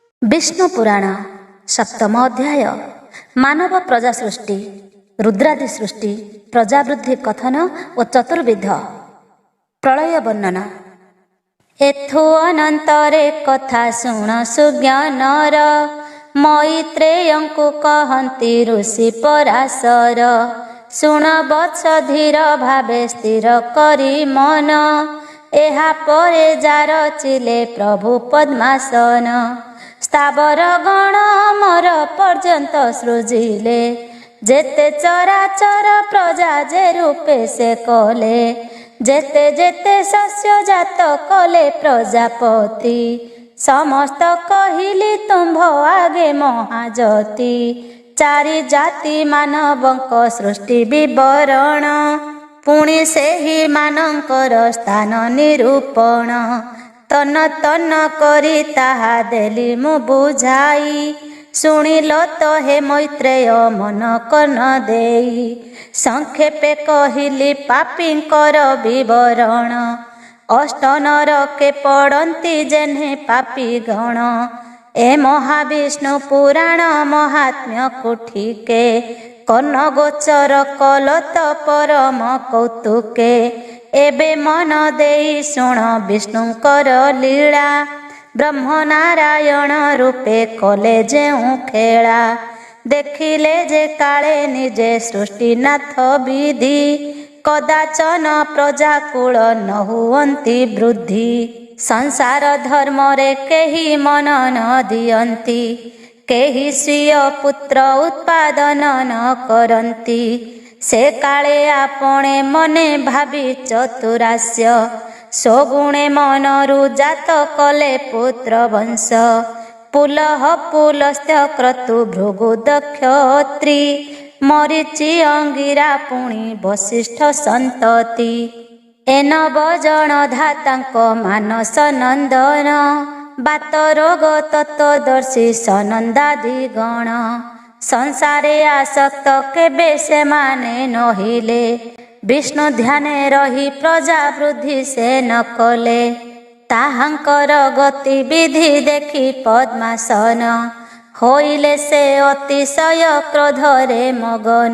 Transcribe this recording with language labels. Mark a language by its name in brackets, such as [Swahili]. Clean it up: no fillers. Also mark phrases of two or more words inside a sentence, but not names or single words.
[Odia] ବିଷ୍ଣୁ ପୁରାଣ ସପ୍ତମ ଅଧ୍ୟାୟ ମାନବ ପ୍ରଜା ସୃଷ୍ଟି ରୁଦ୍ରାଦି ସୃଷ୍ଟି ପ୍ରଜାବୃଦ୍ଧି କଥନ ଔର ଚତୁର୍ବିଧ ପ୍ରଳୟ ବର୍ଣ୍ଣନା। ଏଥୁ ଅନନ୍ତରେ କଥା ଶୁଣ ସୁଜ୍ଞାନର ମୈତ୍ରେୟଙ୍କୁ କହନ୍ତି ଋଷି ପରାଶର। ଶୁଣ ବତ୍ସ ଧୀର ଭାବେ ସ୍ଥିର କରି ମନ ଏହା ପରେ ଜାର ଚିଲେ ପ୍ରଭୁ ପଦ୍ମାସନ। ସ୍ଥାବର ଗଣ ଅମର ପର୍ଯ୍ୟନ୍ତ ସୃଜିଲେ ଯେତେ ଚରାଚର ପ୍ରଜା ଯେ ରୂପେ ସେ କଲେ। ଯେତେ ଯେତେ ଶସ୍ୟ ଜାତ କଲେ ପ୍ରଜାପତି ସମସ୍ତ କହିଲି ତୁମ୍ଭ ଆଗେ ମହାଜତି। ଚାରି ଜାତି ମାନବଙ୍କ ସୃଷ୍ଟି ବିବରଣ ପୁଣି ସେହି ମାନଙ୍କର ସ୍ଥାନ ନିରୂପଣ। ତନ ତନ କରି ତାହା ଦେଲି ମୁ ବୁଝାଇ ଶୁଣିଲ ତୋ ହେ ମୈତ୍ରେୟ ମନ କନ ଦେଇ। ସଂକ୍ଷେପେ କହିଲି ପାପୀଙ୍କର ବିବରଣ ଅଷ୍ଟ ନରକେ ପଡ଼ତି ଯେନ୍ହେ ପାପୀ ଗଣ। ଏ ମହାବିଷ୍ଣୁ ପୁରାଣ ମହାତ୍ମ୍ୟ କୁଠିକେ କର୍ଣ୍ଣ ଗୋଚର କଲତ ପରମ କୌତୁକେ। ଏବେ ମନ ଦେଇ ଶୁଣ ବିଷ୍ଣୁଙ୍କର ଲୀଳା ବ୍ରହ୍ମ ନାରାୟଣ ରୂପେ କଲେ ଯେଉ ଖେଳା। ଦେଖିଲେ ଯେ କାଳେ ନିଜେ ସୃଷ୍ଟିନାଥ ବିଧି କଦାଚନ ପ୍ରଜାକୁଳ ନ ହୁଅନ୍ତି ବୃଦ୍ଧି। ସଂସାର ଧର୍ମ ରେ କେହି ମନ ନ ଦିଅନ୍ତି କେହି ସ୍ୱୀୟ ପୁତ୍ର ଉତ୍ପାଦନ ନ କରନ୍ତି। ସେ କାଳେ ଆପଣେ ମନେ ଭାବି ଚତୁରାସ୍ୟ ସ୍ୱଗୁଣେ ମନରୁ ଜାତ କଲେ ପୁତ୍ର ବଂଶ। ପୁଲହ ପୁଲସ୍ତ୍ୟ କ୍ରତୁ ଭୃଗୁ ଦକ୍ଷତ୍ରୀ ମରୀଚି ଅଙ୍ଗିରା ପୁଣି ବସିଷ୍ଠ ସନ୍ତତି। ଏନ ବଜନ ଧାତାଙ୍କ ମାନସ ନନ୍ଦନ ବାତ ରୋଗ ତତ୍ତ୍ୱଦର୍ଶୀ ସନନ୍ଦାଦି ଗଣ। ସଂସାରେ ଆସକ୍ତ କେବେ ସେ ମାନେ ନହିଲେ ବିଷ୍ଣୁ ଧ୍ୟାନେ ରହି ପ୍ରଜା ବୃଦ୍ଧି ସେ ନ କଲେ। ତାହାଙ୍କର ଗତିବିଧି ଦେଖି ପଦ୍ମାସନ ହୋଇଲେ ସେ ଅତିଶୟ କ୍ରୋଧରେ ମଗନ।